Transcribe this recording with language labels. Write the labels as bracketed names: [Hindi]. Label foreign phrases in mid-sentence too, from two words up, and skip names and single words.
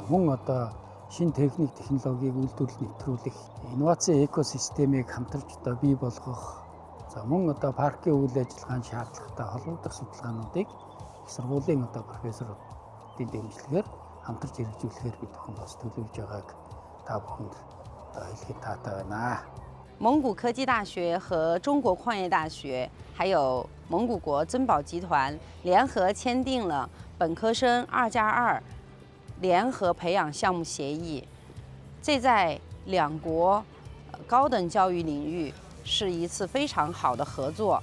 [Mongolian] Мөн одоо шинэ техник технологиг үйлдвэрлэлд нэвтрүүлэх, инновацийн экосистемийг хамтарч одоо бий болгох, за мөн одоо паркийн үйл ажиллагаанд шаардлагатай холбогдох судалгаануудыг сургуулийн одоо профессоруудын дэмжлэгээр хамтарч хэрэгжүүлэхээр бид бүхэн бас төлөвлөж байгааг та бүхэнд одоо хэлэхэд таатай байна. [Chinese] 蒙古科技大学和中国矿业大学，还有蒙古国珍宝集团联合签订了本科生2+2联合培养项目协议，这在两国高等教育领域是一次非常好的合作。